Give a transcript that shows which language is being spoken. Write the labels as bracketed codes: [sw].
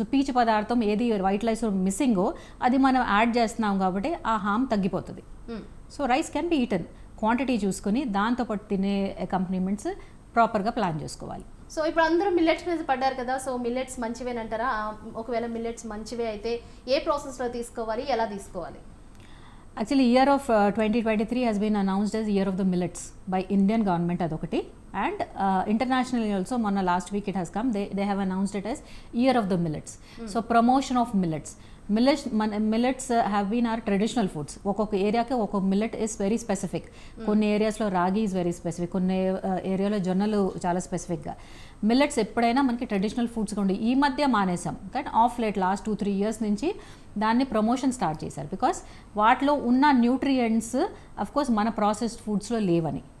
[te] So పీచు పదార్థం ఏది వైట్ రైస్ మిస్సింగో అది మనం యాడ్ చేస్తున్నాం కాబట్టి ఆ హామ్ తగ్గిపోతుంది. [en] So rice can be eaten. [te] Quantity చూసుకుని దాంతోపాటు తినే అకంపనీమెంట్స్ ప్రాపర్గా ప్లాన్ చేసుకోవాలి. సో ఇప్పుడు అందరూ మిల్లెట్స్ మీద పడ్డారు కదా, సో మిల్లెట్స్ మంచివేనంటారా? ఒకవేళ మిల్లెట్స్ మంచివే అయితే ఏ ప్రాసెస్లో తీసుకోవాలి, ఎలా తీసుకోవాలి? [en] Actually, year of 2023 has been announced as Year of the Millets by Indian government [te] adokati, [en] and internationally also [te] monna [en] last week it has come, they have announced it as Year of the Millets. So promotion of millets. Millets have been our traditional foods. [te] ఒక్కొక్క ఏరియాకి ఒక్కొక్క millet [en] Is very specific. [te] కొన్ని ఏరియాస్లో రాగి [en] is very specific, [te] కొన్ని ఏరియాలో జొన్నలు చాలా స్పెసిఫిక్గా. మిల్లెట్స్ ఎప్పుడైనా మనకి ట్రెడిషనల్ ఫుడ్స్గా ఉండి ఈ మధ్య మానేసాం, కానీ ఆఫ్ లేట్ లాస్ట్ 2-3 years నుంచి దాన్ని ప్రమోషన్ స్టార్ట్ చేశారు. బికాస్ వాటిలో ఉన్న న్యూట్రియంట్స్ అఫ్కోర్స్ మన ప్రాసెస్డ్ ఫుడ్స్లో లేవని.